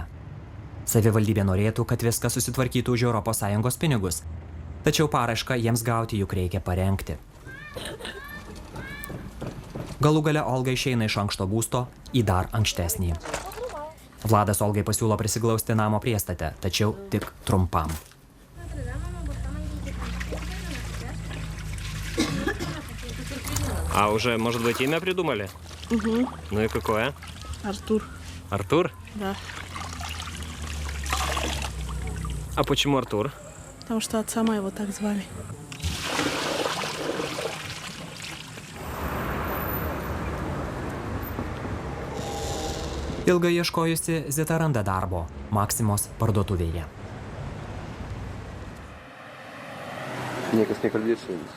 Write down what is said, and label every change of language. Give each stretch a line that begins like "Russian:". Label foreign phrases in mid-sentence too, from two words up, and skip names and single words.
Lithuanian: Savivaldybė norėtų, kad viskas susitvarkytų už ES pinigus. Tačiau paraišką jiems gauti juk reikia parengti. Galų gale Olga išeina iš ankšto būsto į dar ankštesnį. Vladas Olgai pasiūlo prisiglausti namo priestate, tačiau tik trumpam.
Russian: А уже, может быть, имя придумали? Угу. Ну и какое? Артур. Артур? Да. А почему Артур? Потому что отца моего так звали.
Lithuanian: Ilgai ieškojusi Zita randa darbo Maksimos parduotuvėje. Niekas nekalbės su jumis.